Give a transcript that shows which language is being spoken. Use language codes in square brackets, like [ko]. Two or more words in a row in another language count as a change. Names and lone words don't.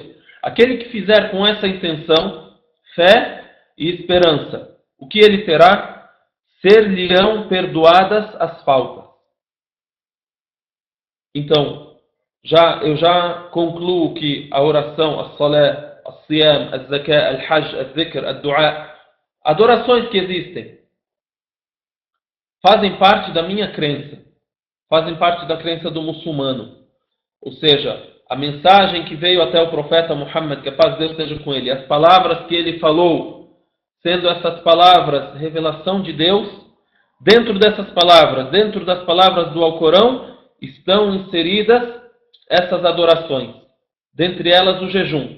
[pt] Aquele que fizer com essa intenção, fé e esperança, o que ele terá? Ser-lhe-ão perdoadas as faltas. Então, eu já concluo que a oração, a salé, a siyam, a zakah, [ar] الحج, [pt] a zikr, a dua, adorações que existem, fazem parte da minha crença, fazem parte da crença do muçulmano. Ou seja, a mensagem que veio até o profeta Muhammad, que a paz de Deus esteja com ele, as palavras que ele falou, sendo essas palavras revelação de Deus, dentro dessas palavras, dentro das palavras do Alcorão, estão inseridas essas adorações, dentre elas o jejum.